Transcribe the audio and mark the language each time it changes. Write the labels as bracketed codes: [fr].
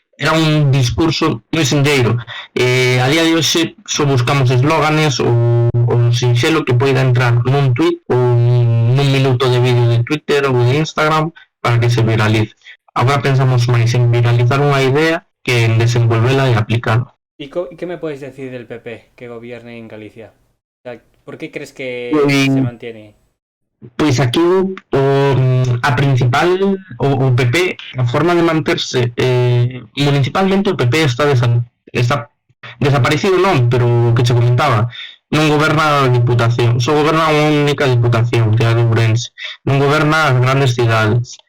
[gl] Era un discurso moi sinxeiro. A día de hoxe só buscamos eslóganes ou un sinxelo que poida entrar nun tweet ou nun minuto de vídeo de Twitter ou de Instagram para que se viralice. Agora pensamos máis en viralizar unha idea que en desenvolvela e aplicarla. [es] ¿Y qué me puedes decir del PP que gobierne en Galicia? O sea, ¿por qué crees que se mantiene? [gl] Pois aquí a principal, o PP, a forma de manterse municipalmente, o PP está desaparecido non, pero o que se comentaba, non goberna a Diputación, só goberna unha única Diputación, que é a de Ourense, non goberna as grandes cidades.